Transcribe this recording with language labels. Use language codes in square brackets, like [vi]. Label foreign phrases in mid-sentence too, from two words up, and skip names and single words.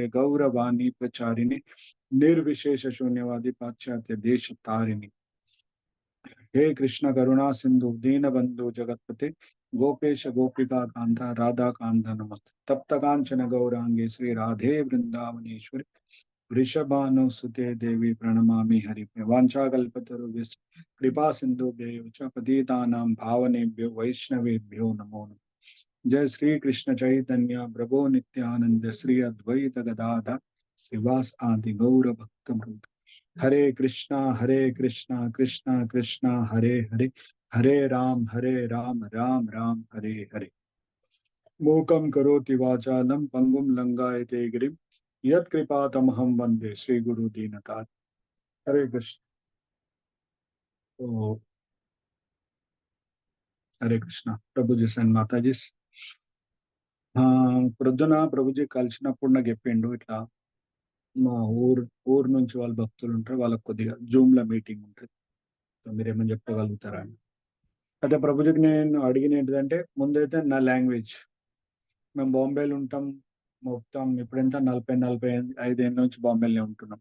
[sa] गौरवाणी प्रचारिणे निर्विशेष शून्यवादी पाश्चात्य देश तारिणी हे कृष्ण करुणा सिंधु दीनबंधु जगतपते गोपेश गोपिका कांता राधा कांता नमस्ते तप्त कांचन गौरांगे श्री राधे वृंदावनेश्वरी वृषभानुसुते देवी प्रणमामि हरिप्रिय वाञ्छाकल्पतरुभ्यश्च कृपा सिन्धुभ्यैव च पतितानां पावनेभ्यो वैष्णवेभ्यो नमो नमः। जय श्री कृष्ण चैतन्य प्रभो नित्यानंद श्री अद्वैत गदाधर श्रीवास आदि गौर भक्त वृंद हरे कृष्णा कृष्णा कृष्णा हरे हरे हरे राम राम राम हरे हरे। मूकं करोति वाचालं पंगुं लंघयते गिरिं यत्कृपातमहं वंदे श्री गुरु दीननाथ। [hi] हरे कृष्ण। तो हरे कृष्ण [te] ప్రభుజీ అండ్ మాతాజీస్. ప్రొద్దున ప్రభుజీ కలిసినప్పుడు నాకు చెప్పిండు ఇట్లా మా ఊరు నుంచి వాళ్ళ భక్తులు ఉంటారు, వాళ్ళకి కొద్దిగా జూమ్ లో మీటింగ్ ఉంటుంది, మీరేమని చెప్పగలుగుతారా అని. అయితే ప్రభుజీకి నేను అడిగిన ఏంటిదంటే, ముందైతే నా లాంగ్వేజ్, మేము బాంబేలో ఉంటాం మొత్తం ఇప్పుడెంత 40-45 ఏళ్ళ నుంచి బాంబేలోనే ఉంటున్నాం.